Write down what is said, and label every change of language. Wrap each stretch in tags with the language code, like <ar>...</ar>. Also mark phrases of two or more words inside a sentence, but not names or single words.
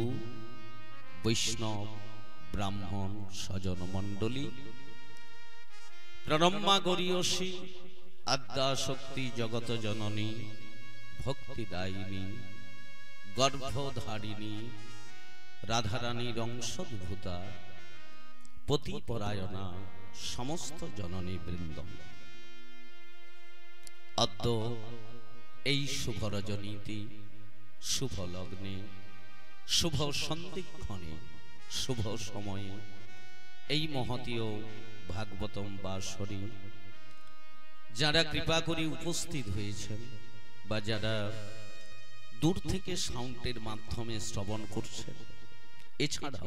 <bn>বৈষ্ণব ব্রাহ্মণ সজন মণ্ডলী প্রণম্মা গরীয়সী আদ্যাশক্তি জগত জননী ভক্তিদায়িনী গর্ভধারিণী রাধারাণী অংশোদ্ভূতা পতিপরায়ণা সমস্ত জননী বৃন্দ अद्य এই শুভ রজনীতে শুভ লগ্নে শুভ সন্ধিক্ষণে শুভ সময়ে এই মহতীয় ভাগবতম বাসরে যারা কৃপা করে উপস্থিত হয়েছেন বা যারা दूर থেকে সাউন্ডের মাধ্যমে শ্রবণ করছেন, এছাড়াও</bn>